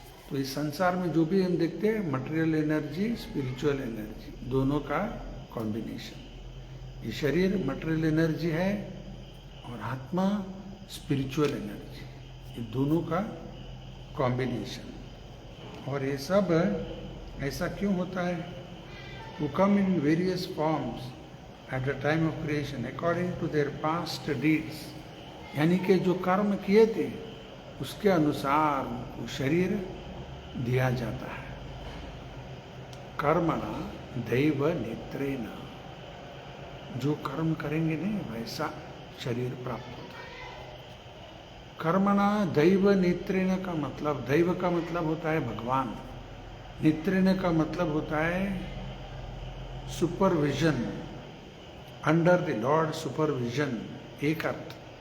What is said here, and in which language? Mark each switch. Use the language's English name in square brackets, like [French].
[Hindi] तो इस संसार में जो भी हम देखते हैं, मटेरियल एनर्जी, स्पिरिचुअल एनर्जी, दोनों का कॉम्बिनेशन। ये शरीर मटेरियल एनर्जी है और आत्मा स्पिरिचुअल एनर्जी, ये दोनों का कॉम्बिनेशन। और ये सब ऐसा क्यों होता है? [English] who come in various forms at the time of creation according to their past deeds, [Hindi] यानी कि जो कर्म किए थे उसके अनुसार उनको शरीर दिया जाता है। [Sanskrit] कर्मणा दैव नेत्रेण, [Hindi] जो कर्म करेंगे नहीं वैसा शरीर प्राप्त होता है। [Sanskrit] कर्मणा दैव नेत्रेण [Hindi] का मतलब, दैव का मतलब होता है भगवान, नेत्रेण का मतलब होता है supervision, [English] under the lord supervision, [Hindi] एक अर्थ।